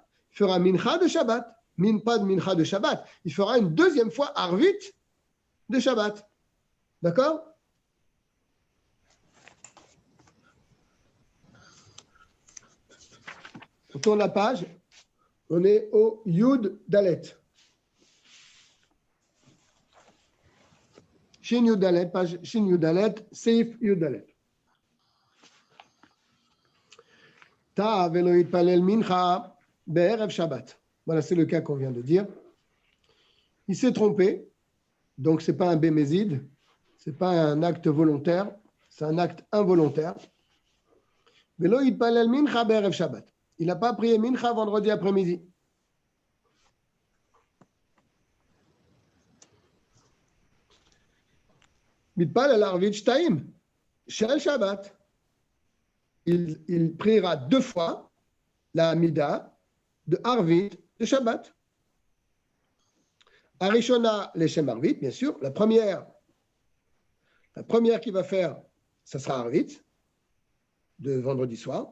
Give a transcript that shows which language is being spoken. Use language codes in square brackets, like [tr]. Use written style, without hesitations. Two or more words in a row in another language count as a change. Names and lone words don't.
[fr] Il fera Mincha de Shabbat. Pas de Mincha de Shabbat. Il fera une deuxième fois Arvit de Shabbat. D'accord? On tourne la page. On est au Yud Dalet. Shin Yud Dalet, page Shin Yud Dalet, Seif Yud Dalet. [he] טעה ולא התפלל מנחה בערב שבת. [fr] Voilà, c'est le cas qu'on vient de dire. Il s'est trompé, donc ce n'est pas un bémézide, ce n'est pas un acte volontaire, c'est un acte involontaire. [he] ולא התפלל מנחה בערב שבת. [fr] Il n'a pas prié mincha vendredi après-midi. [he] מתפלל ערבית שתים של שבת. [fr] Il priera 2 fois la Hamida de Arvit de Shabbat. [he] הראשונה לשם ערבית, [fr] bien sûr. La première qu'il va faire, ça sera Arvit, de vendredi soir.